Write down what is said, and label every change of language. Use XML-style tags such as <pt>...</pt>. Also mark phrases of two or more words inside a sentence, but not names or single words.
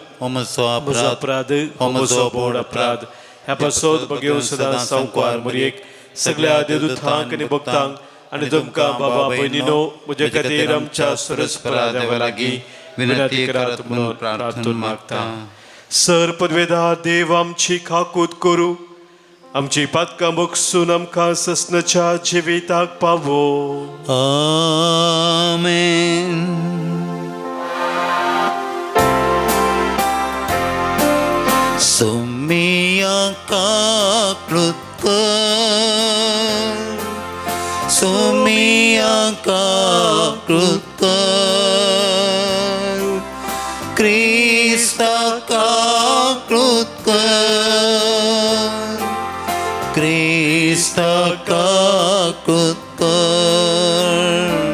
<kok>हो म्हजो बोड अपराध ह्या पासत बगेवन सदांच सांवकार मरयेक सगळ्या देवदूतांक आनी भक्तांक आनी तुमकां बाबा भयणीनो म्हजे खातीर आमच्या सरस्परा देवा लागीं विनंती करात म्हणून प्रार्थून मागता सर पदवेदार देव आमची खाकूत करू आमची पातकां मोगसून आमकां ससनाच्या जिविताक पावो. Amen. Sumia kakrutkar, Sumia kakrutkar, Krista kakrutkar, Krista kakrutkar,</kok>